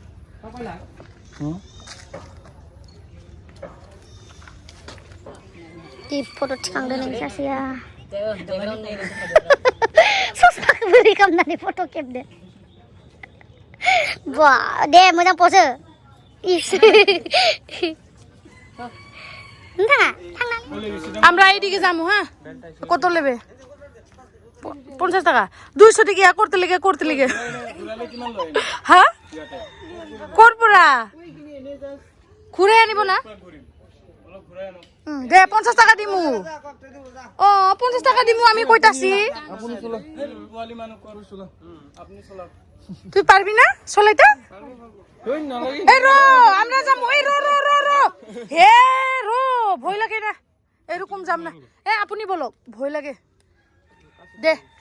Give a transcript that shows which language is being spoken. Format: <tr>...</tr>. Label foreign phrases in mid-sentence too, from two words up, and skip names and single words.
<brx>di foto थिखांदों नों सासेया ससमाखौ बोरै खालामनानै फट' खेबदो बा दे मोजां पसो इस नोंथाङा थांनानै</brx> <bn>আমরা এইদিকে যাবো হ্যাঁ কত নেবে 50 টাকা 200 টাকা করতে লিগে হ্যাঁ করপরা ঘুরে আনিব না দে 50 টাকা দিমু ও 50 টাকা দিমু আমি কইতাছি তুই পারবি না চলাইতে এই রো আমরা যাবো এই রো রো রো রো হে রো ভয় লাগে না এরকম যাম না এ আপনি বলক ভয় লাগে দে</bn>